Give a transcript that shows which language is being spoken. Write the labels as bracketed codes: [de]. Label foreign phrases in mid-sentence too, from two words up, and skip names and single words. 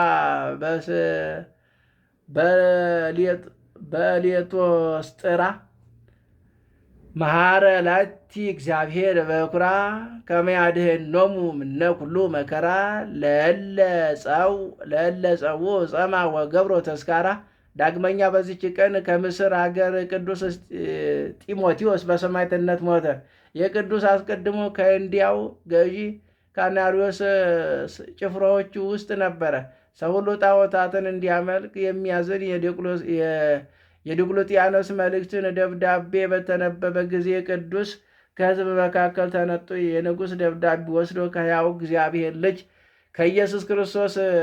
[gez] በሌቶስጥራ መሐረ ላቲ እግዚአብሔር በኩራ ከመ ያድኅኖሙ እምነ ኩሉ መከራ ለእለ ጸውዑ ጸማ ወገብሮ ተስካራ። [am] ዳግመኛ በዚች ቀን ከምስር አገር ቅዱስ ጢሞቴዎስ በሰማዕትነት ሞተ። የቅዱስ አስቀድሞ ከእንዲያው ገዢ ከአናርዮስ ጭፍራዎች ውስጥ ነበረ። ሰው ሁሉ ጣዖታትን እንዲያመልክ የሚያዝን የዲዮቅልጥያኖስ መልእክትን ደብዳቤ በተነበበ ጊዜ ቅዱስ ከሕዝብ መካከል ተነጥቶ የንጉሥ ደብዳቤ ወስዶ ከሕያው እግዚአብሔር ልጅ ከኢየሱስ ክርስቶስ